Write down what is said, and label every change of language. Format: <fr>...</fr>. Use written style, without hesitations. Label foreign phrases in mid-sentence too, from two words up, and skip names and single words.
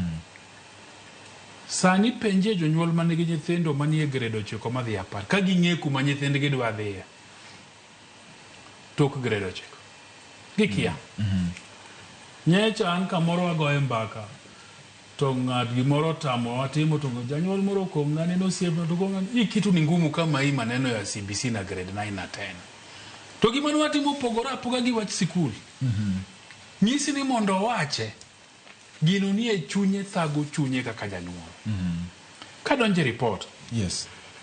<luo>Sani penje jonyuol manigi nyithindo manie grade 9 madhi 10 ka ging'e kuma nyithindgi dwa dhiye. Tok grade 9. Gikia. Nyecha an kamoro agoye mbaka to ng'at gimoro tamo watimo to janyuol moro kong'ane no siebno to kong'ane</luo> <sw>kitu ni ngumu kama hii maneno ya CBC na grade 9 na 10.</sw> <luo>To gima watimo pogora apoga gi wach sikul. Nyisi ni mondo wache gino ni e chunye thago chunye kaka janyuol. Kadonje report. Yes.</luo>